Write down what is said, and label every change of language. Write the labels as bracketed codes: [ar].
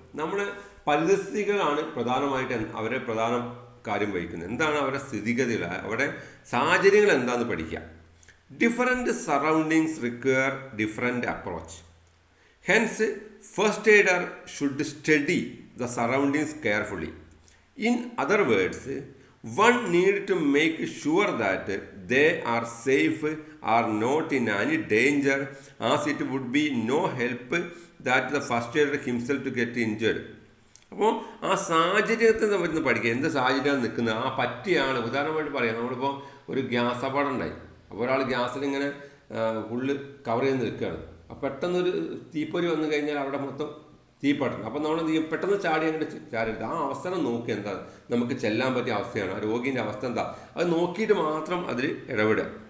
[ml] നമ്മുടെ പരിസ്ഥിതികളാണ് പ്രധാനമായിട്ട് അവരെ പ്രധാന കാര്യം വഹിക്കുന്നത്. എന്താണ് അവരുടെ സ്ഥിതിഗതികൾ, അവരുടെ സാഹചര്യങ്ങൾ എന്താണെന്ന് പഠിക്കുക. [en] Different surroundings require different approach. Hence first aider should study the surroundings carefully. In other words, One need to make sure that they are safe, are not in any danger, as it would be no help that the first aider himself to get injured. [ml] അപ്പോൾ ആ സാഹചര്യത്തെ നമ്മൾ പഠിക്കുക, എന്ത് സാഹചര്യമാണ് നിൽക്കുന്നത്, ആ പറ്റിയ ആൾ. ഉദാഹരണമായിട്ട് പറയാം, നമ്മളിപ്പോൾ ഒരു ഗ്യാസ് അപകടം ഉണ്ടായി. അപ്പോൾ ഒരാൾ ഗ്യാസിലിങ്ങനെ ഫുള്ള് കവർ ചെയ്ത് നിൽക്കുകയാണ്. അപ്പോൾ പെട്ടെന്നൊരു തീപ്പൊരി വന്നു കഴിഞ്ഞാൽ അവിടെ മൊത്തം തീപ്പട്ടണം. അപ്പം നമ്മൾ എന്ത് ചെയ്യും, പെട്ടെന്ന് ചാടി അങ്ങോട്ട് ചാടരുത്. ആ അവസരം നോക്കി എന്താ നമുക്ക് ചെല്ലാൻ പറ്റിയ അവസ്ഥയാണ്, ആ രോഗീൻ്റെ അവസ്ഥ എന്താ, അത് നോക്കിയിട്ട് മാത്രം അതിൽ ഇടപെടുക.